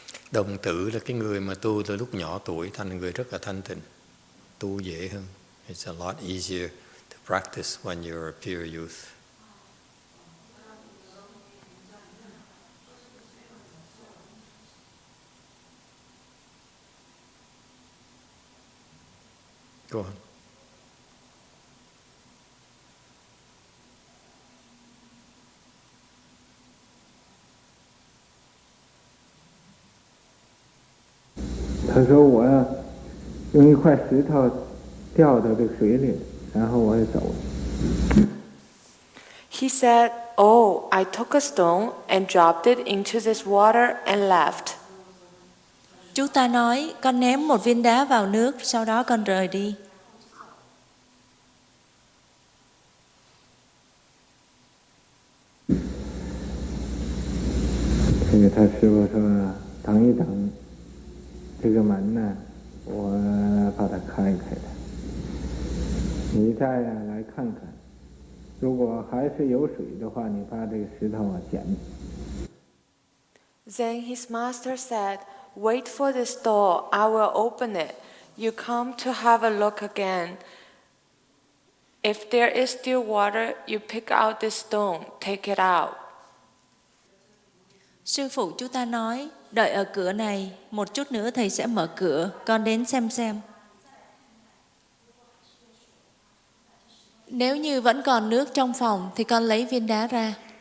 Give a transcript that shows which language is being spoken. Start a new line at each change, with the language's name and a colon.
Vietnamese: Đồng tử là cái người mà tu từ lúc nhỏ tuổi, thành người rất là thanh tịnh, tu dễ hơn.
English: It's a lot easier to practice when you're a pure youth. Go on. He said,
Chinese: 我用一块石头掉到这个水里，然后我也走了。
English: He said, "Oh, I took a stone and dropped it into this water and left."
Vietnamese: Chú ta nói, con ném một viên đá vào nước, sau đó con rời đi.
Chinese: Thì他师父说，等一等，这个门呢，我把它开开的，你再来看看，如果还是有水的话，你把这个石头捡。
English: Then his master said, "Wait for this door, I will open it. You come to have a look again. If there is still water, you pick out this stone, take it out."
Vietnamese: Sư phụ chú ta nói, đợi ở cửa này, một chút nữa thầy sẽ mở cửa, con đến xem. Nếu như vẫn còn nước trong phòng thì con lấy viên đá ra.